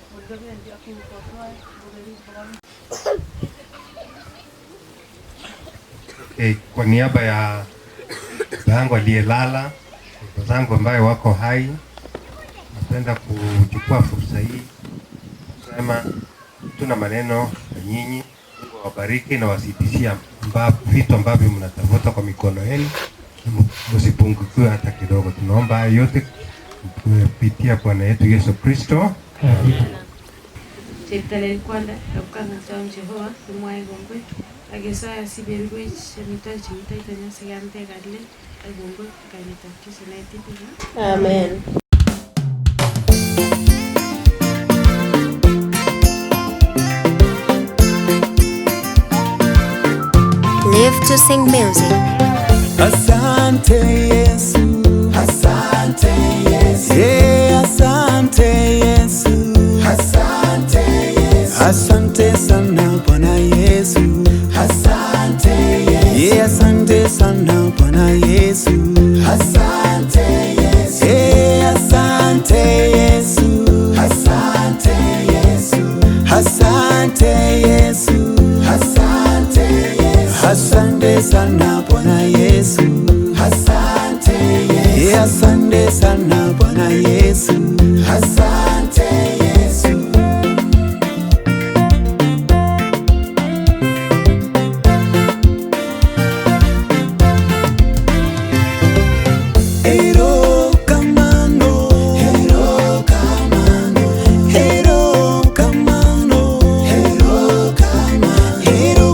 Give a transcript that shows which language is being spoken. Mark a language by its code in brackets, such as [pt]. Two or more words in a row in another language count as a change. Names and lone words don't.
[sw] Kwa niaba ya zangu aliyelala, zangu ambayo wako hai, napenda kuchukua fursa hii kusema tuna maneno na nyinyi. Mungu awabariki na wasitishia vitu ambavyo mnatafuta kwa mikono yenu, msipungukiwe hata kidogo. Tunaomba hayo yote kupitia Bwana yetu Yesu Kristo. [kln] Cheptelen kwanda akukanga taon Jehova kumwae kongoi akesaya siberwech amitwogik chemitoito nyasikam tekale ak kongoi kainetab Jesu naitibika. [sw] Amen. [en] Live to sing music. [sw] Asante Yesu, asante Yesu, yeah, asante Yesu, asante Yesu, asante sana Bwana Yesu, asante Yesu, yeah, asante sana Bwana Yesu, asante Yesu, yeah, asante Yesu, asante Yesu, asante Yesu, asante Yesu, asante sana Bwana Yesu, asante Yesu, yeah, asante sana Bwana Yesu, asante Yesu. Hero kamano, hero kamano, hero kamano, hero kamano, hero